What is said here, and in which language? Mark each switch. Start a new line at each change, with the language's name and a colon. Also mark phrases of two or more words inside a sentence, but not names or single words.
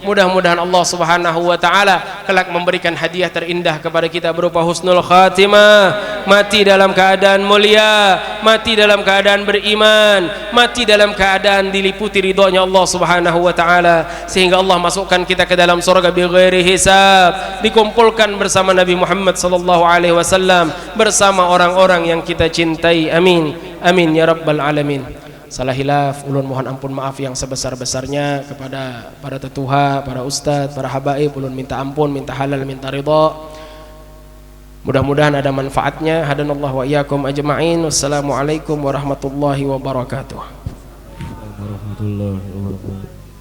Indonesian: Mudah-mudahan Allah
Arabic: سبحانه وتعالى
Indonesian: kelak memberikan hadiah terindah kepada kita berupa
Arabic: حسن الخاتمة,
Indonesian: mati dalam keadaan mulia, mati dalam keadaan beriman, mati dalam keadaan diliputi ridhonya Allah
Arabic: سبحانه وتعالى,
Indonesian: sehingga Allah masukkan kita ke dalam surga
Arabic: بغير حساب,
Indonesian: dikumpulkan bersama Nabi Muhammad
Arabic: صلى الله عليه وسلم,
Indonesian: bersama orang-orang yang kita cintai.
Arabic: آمين، آمين يا رب العالمين.
Banjar: Salah hilaf, ulun mohon ampun maaf yang sebesar-besarnya kepada para tetuha, para ustadz, para habaib. Ulun minta ampun, minta halal, minta ridha. Mudah-mudahan ada manfaatnya.
Arabic: هدانا الله وإياكم أجمعين. والسلام عليكم ورحمة الله وبركاته.